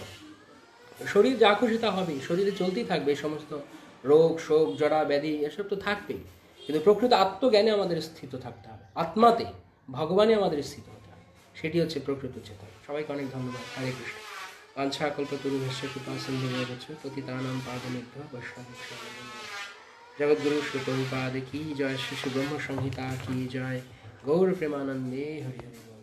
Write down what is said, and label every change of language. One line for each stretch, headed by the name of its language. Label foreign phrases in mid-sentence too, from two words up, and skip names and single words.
Bangla: শরীর যা খুশি তা হবেই, শরীরে চলতেই থাকবে, এই সমস্ত রোগ শোক জড়া ব্যাধি এসব তো থাকবেই। কিন্তু প্রকৃত আত্মজ্ঞানে আমাদের স্থিত থাকতে হবে, আত্মাতে, ভগবানে আমাদের স্থিত হতে হবে। সেটি হচ্ছে প্রকৃত চেতনা। সবাইকে অনেক ধন্যবাদ।
Sanskrit: হরে কৃষ্ণ। বাঞ্ছা কল্পতরুভ্যশ্চ কৃপা সিন্ধুভ্যশ্চ পতিতানাং পাবনেভ্যো বৈষ্ণবেভ্যো নমো নমঃ।
Bangla: জগদ্গুরু শ্রী প্রভুপাদ কি জয়, শ্রী শ্রী ব্রহ্ম সংহিতা কি জয়। গৌর প্রেমানন্দে হরি হরি।